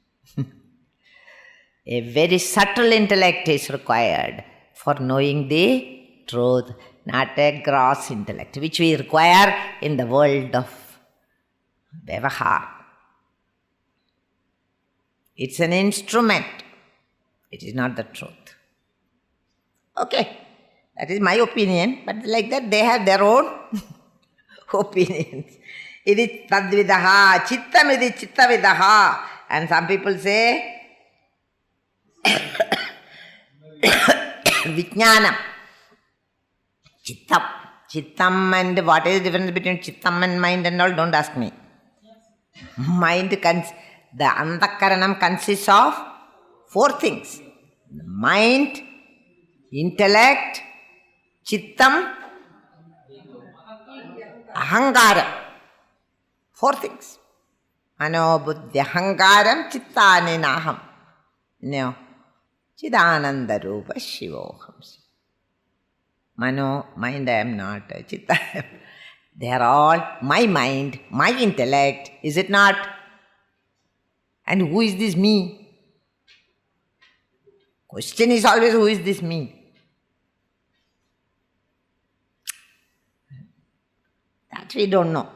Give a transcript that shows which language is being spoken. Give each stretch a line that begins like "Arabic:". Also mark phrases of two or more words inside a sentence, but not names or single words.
English: A very subtle intellect is required for knowing the truth, not a gross intellect, which we require in the world of Vyavahar. It's an instrument. It is not the truth. Okay, that is my opinion, but like that they have their own opinions.
Sanskrit: इति तद्विदः, चित्तम् इति चित्तविदः.
English: And some people say Vijnanam. Chittam and what is the difference between chittam and mind and all? Don't ask me. Mind, the antakaranam consists of 4 things. Mind, intellect, chittam, ahangaram. 4 things.
Sanskrit: मनो बुद्धि अहंकारं चित्तानि नाहम्.
English: No.
Sanskrit: चिदानन्द रूप शिवोऽहम्. Mano,
English: mind I am not. Chitta, they are all my mind, my intellect. Is it not? And who is this me? Question is always, who is this me? That we don't know.